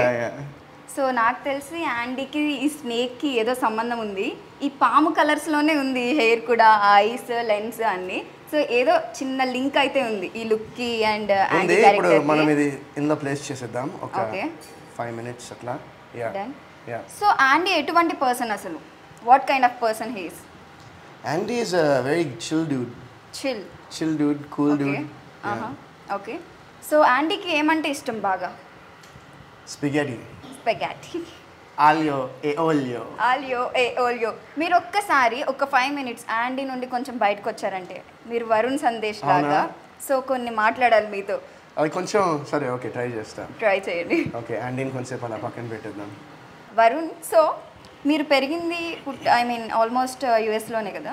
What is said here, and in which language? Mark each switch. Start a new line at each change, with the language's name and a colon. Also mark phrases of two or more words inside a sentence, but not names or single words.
Telugu: సో నాకు తెలిసి యాండీకి ఈ స్నేక్కి ఏదో సంబంధం ఉంది. ఈ పాము కలర్స్లోనే ఉంది హెయిర్ కూడా, ఐస్, లెన్స్ అన్నీ. సో ఏదో చిన్న లింక్ అయితే ఉంది ఈ లుక్కి అండ్ యాండీ ఇప్పుడు మనం ఇది ఇందులో ప్లేస్ చేసేద్దాం ఒక 5 minutes అట్లా. సో యాండీ ఎటువంటి పర్సన్ అసలు?
English: What kind of person he is? Andy is a very chill dude. Chill dude, cool dude.
Telugu: ఓకే. సో యాండీకి ఏమంటే ఇష్టం బాగా?
English: Spaghetti.
Italian: Aglio e olio.
Telugu: మీరు ఒక్కసారి ఒక 5 minutes యాండీ నుండి కొంచెం బయటకు వచ్చారంటే మీరు వరుణ్ సందేశ్ లాగా. సో కొన్ని మాట్లాడాలి మీతో. అది కొంచెం సరే, ఓకే, ట్రై చేయండి. ఓకే, యాండీని కొంచెంసేపు అలా పక్కన పెట్టేద్దాం. వరుణ్, సో మీరు పెరిగింది ఆల్మోస్ట్ యూఎస్లోనే కదా?